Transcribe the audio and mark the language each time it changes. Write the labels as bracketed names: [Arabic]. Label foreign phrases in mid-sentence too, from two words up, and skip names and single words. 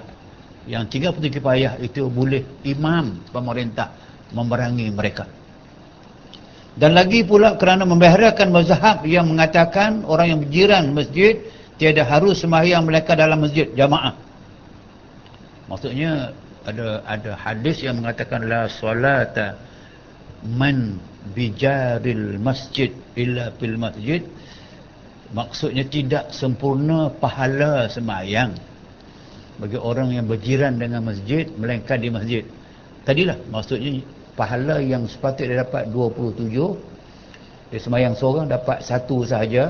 [Malay] Yang tinggal fardu kifayah itu boleh imam pemerintah memerangi mereka. Dan lagi pula kerana membaharakan mazhab yang mengatakan orang yang berjiran masjid tiada harus sembahyang mereka dalam masjid jamaah. Maksudnya ada hadis yang mengatakan [Arabic] لا صلاة من بجار المسجد إلا في المسجد. [Malay] Maksudnya tidak sempurna pahala sembahyang bagi orang yang berjiran dengan masjid melainkan di masjid. Tadilah maksudnya pahala yang sepatutnya dapat 27, dia sembahyang seorang dapat 1 sahaja.